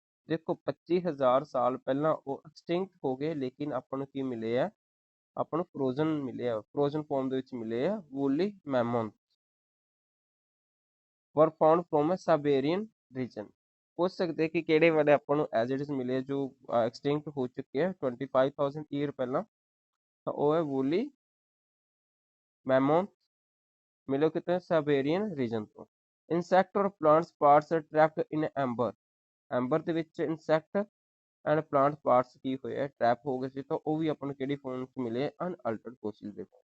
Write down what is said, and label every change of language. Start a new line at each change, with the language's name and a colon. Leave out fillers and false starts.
Punjabi: ਦੇਖੋ 25,000 ਸਾਲ ਪਹਿਲਾਂ ਉਹ ਐਕਸਟਿੰਕਟ ਹੋ ਗਏ, ਲੇਕਿਨ ਆਪਾਂ ਨੂੰ ਕੀ ਮਿਲੇ ਆ, ਆਪਾਂ ਨੂੰ ਫਰੋਜ਼ਨ ਮਿਲੇ ਆ, ਫਰੋਜ਼ਨ ਫਾਰਮ ਦੇ ਵਿੱਚ ਮਿਲੇ ਆ woolly ਮੈਮੋਥ।
English: were found from a Siberian region।
Punjabi: ਪੁੱਛ ਸਕਦੇ ਕਿ ਕਿਹੜੇ ਵਾਲੇ ਆਪਾਂ ਨੂੰ ਐਜ਼ ਇਟ ਇਜ਼ ਮਿਲੇ ਜੋ ਐਕਸਟਿੰਕਟ ਹੋ ਚੁੱਕੇ ਆ 25,000 ਈਅਰ ਪਹਿਲਾਂ, ਤਾਂ ਉਹ ਹੈ ਵੂਲੀ ਮੈਮੋਥ, ਮਿਲੋ ਕਿਤੇ ਸਾਈਬੇਰੀਅਨ ਰੀਜਨ ਤੋਂ।
English: Insect or plants parts are trapped in amber.
Punjabi: ਐਂਬਰ ਦੇ ਵਿੱਚ ਇਨਸੈਕਟ ਐਂਡ ਪਲਾਂਟ ਪਾਰਟਸ ਕੀ ਹੋਏ ਆ, ਟ੍ਰੈਪ ਹੋ ਗਏ ਸੀ, ਤਾਂ ਉਹ ਵੀ ਆਪਾਂ ਨੂੰ ਕਿਹੜੀ ਫਾਰਮ ਚ ਮਿਲੇ, ਅਨਅਲਟਰਡ ਫੋਸਿਲ ਦੇ।